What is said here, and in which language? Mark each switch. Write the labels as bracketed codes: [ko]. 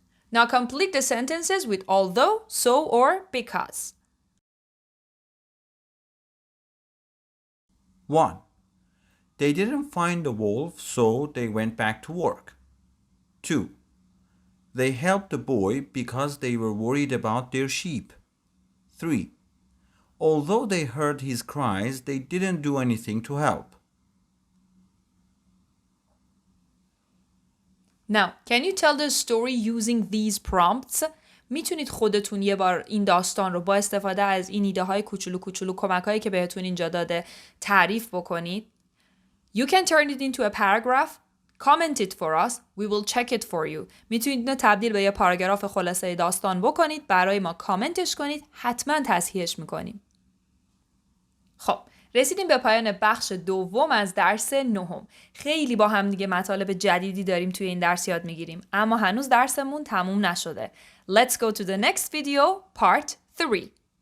[en] Now complete the sentences with although, so, or because. 1. They didn't find the wolf, so they went back to work. 2. They helped the boy because they were worried about their sheep. 3. Although they heard his cries, they didn't do anything to help. Now, can you tell the story using these prompts? [fa] میتونید خودتون یه بار این داستان رو با استفاده از این ایده های کوچولو کمک‌هایی که بهتون اینجا داده تعریف بکنید. [en] You can turn it into a paragraph. Comment it for us. We will check it for you. [fa] میتونید اینو تبدیل به یه پاراگراف خلاصه داستان بکنید. برای ما کامنتش کنید. حتما تصحیحش میکنیم. خب. رسیدیم به پایان بخش دوم از درس نهم. خیلی با هم دیگه مطالب جدیدی داریم توی این درس یاد میگیریم. اما هنوز درسمون تموم نشده. [en] Let's go to the next video, part 3.